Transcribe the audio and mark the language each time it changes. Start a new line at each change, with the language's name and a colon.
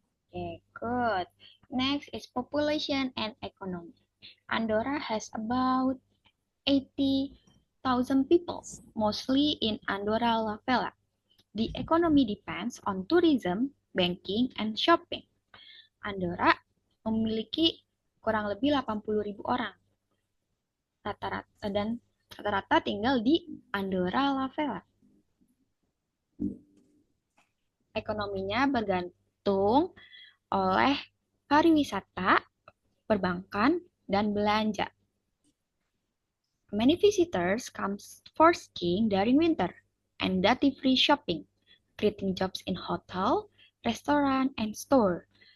English: Okay, good. Next is population and economy. Andorra has about 80,000 people, mostly in Andorra la Vella. The economy depends on tourism, banking, and shopping.
Indonesian: Andorra memiliki kurang lebih 80.000 orang. Rata-rata tinggal di Andorra la Vella. Ekonominya bergantung oleh pariwisata, perbankan, dan belanja.
English: Many visitors come for skiing during winter and duty-free shopping, creating jobs in hotel, restaurant, and store.